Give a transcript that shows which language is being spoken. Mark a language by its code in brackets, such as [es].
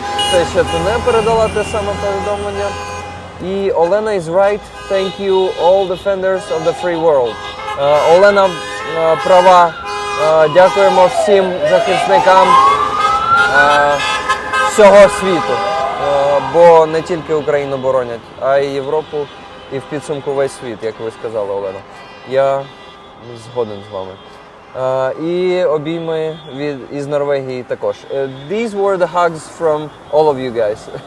[uk] Це ще ти не передала те саме повідомлення. [en] І Олена is right. Thank you all defenders of the free world. [uk] Олена права. Дякуємо всім захисникам всього світу. Бо не тільки Україну боронять, а й Європу і в підсумку весь світ, як ви сказали, Олена. Я згоден з вами. І обійми із Норвегії також. [en] These were the hugs from all of you guys.